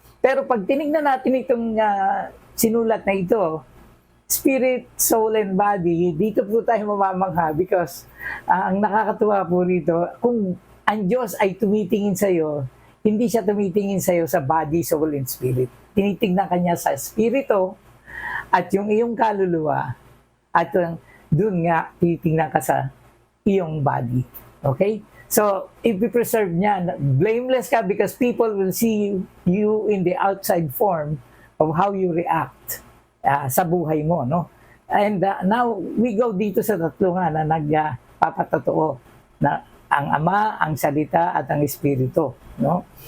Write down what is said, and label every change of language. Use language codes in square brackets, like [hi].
[tl] Pero pag tinignan natin itong sinulat na ito, [en] spirit, soul, and body, [tl] dito po tayo mamamangha because ang nakakatuwa po rito, kung ang Diyos ay tumitingin sa iyo, hindi siya tumitingin sa iyo sa [en] body, soul, and spirit. [tl] Tinitingnan kanya sa spirito at yung iyong kaluluwa at doon nga tinitingnan ka sa iyong body. Okay? So, i-preserve niya. [en] Blameless ka because people will see you in the outside form of how you react [tl] sa buhay mo, no? [en] And now, we go [tl] dito sa tatlo nga na nagpapatotoo na ang Ama, ang Salita, at ang Espiritu, no?